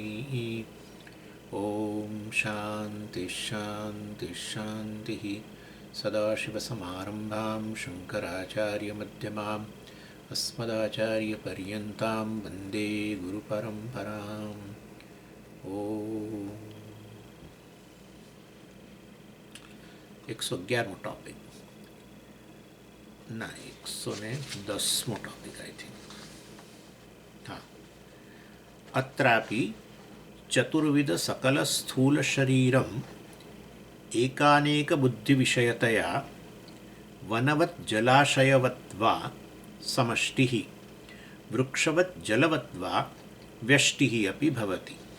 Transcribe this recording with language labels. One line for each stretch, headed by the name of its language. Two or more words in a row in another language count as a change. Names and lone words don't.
Sanskrit: ॐ शान्तिः शान्तिः शान्तिः। सदाशिवसमारम्भां शङ्कराचार्यमध्यमाम् अस्मदाचार्यपर्यन्तां वन्दे गुरुपरम्पराम्।
Gujarati: ॐ 111મો ટોપિક ના 110મો ટોપિક
English: I think.
Gujarati: હા.
Sanskrit: अत्रापी चतुर्विध सकल स्थूल शरीरम एकानेक बुद्धिविषयतया वनवत जलाशयवत्वा समष्टि वृक्षवत जलवत्वा व्यष्टि अपी भवति.